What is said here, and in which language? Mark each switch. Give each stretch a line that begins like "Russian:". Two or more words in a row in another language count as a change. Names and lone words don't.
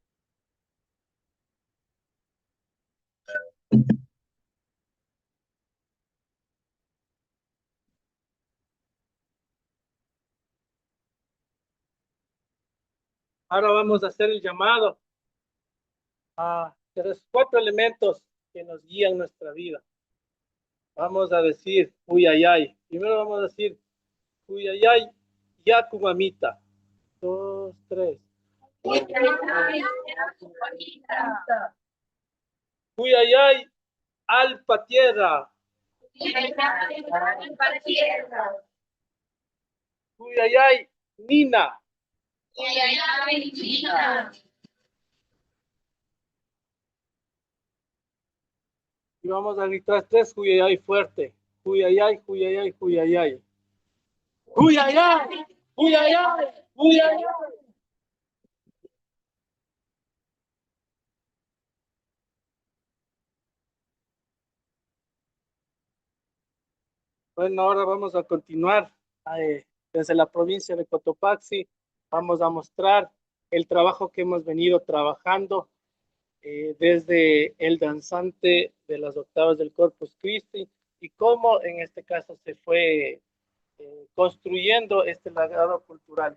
Spanish: Ahora vamos a hacer el llamado a los 4 elementos que nos guían nuestra vida. Vamos a decir, uy, ay, ay. Primero vamos a decir, uy, ay, ay,
Quechua: yacu mamita. 2, 3. Uy, ay, ay, alpa tierra. Uy, ay, ay, Nina.
Spanish: Y vamos a gritar 3, uy, ay, ay, fuerte. Uy, ay, ay, uy, ay, ay, uy, ay, ay. Uy, ay, ay, uy, ay, ay, uy, ay, ay. Bueno, ahora vamos a continuar desde la provincia de Cotopaxi. Vamos a mostrar el trabajo que hemos venido trabajando desde el danzante de las octavas del Corpus Christi y cómo en este caso se fue construyendo este legado cultural.